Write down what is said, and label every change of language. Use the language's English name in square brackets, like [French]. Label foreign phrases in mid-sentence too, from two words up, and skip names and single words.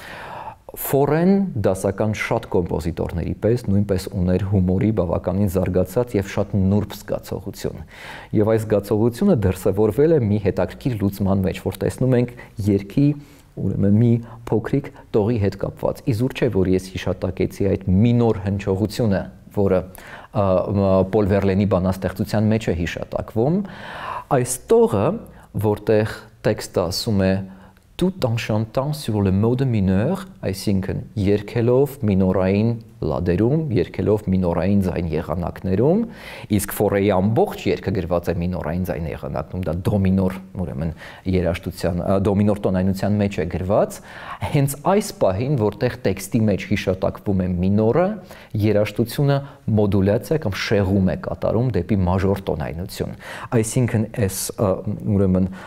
[Armenian] Ֆորեն դասական շատ կոմպոզիտորների պես նույնպես ուներ հումորի բավականին զարգացած եւ շատ նուրբ զգացողություն։ Եվ այս զգացողությունը դրսևորվել է մի հետաքրքիր լուծման մեջ, որ տեսնում ենք երգի ուրեմն մի փոքրիկ տողի հետ կապված։ Իզուր չէ, որ ես հիշատակեցի այդ մինոր հնչողությունը, որը Պոլ Վերլենի բանաստեղծության մեջ է հիշատակվում։ Այս տողը, որտեղ տեքստը ասում է [French] tout en chantant sur le mode mineur, [Armenian] այսինքն երգելով մինորային լադերում, երգելով մինորային ձայն եղանակներում, իսկ Ֆորեի ամբողջ երգը գրված է մինորային ձայն եղանակներում, դա դո մինոր, ուրեմն երաժշտության, դո մինոր տոնայնության մեջ է գրված, հենց այս պահին, որտեղ տեքստի մեջ հիշատակվում է մինորը, երաժշտությունը մոդուլյացիա կամ շեղում է կատարում դեպի մաժոր տոնայնություն։ Այսինքն այս ուրեմն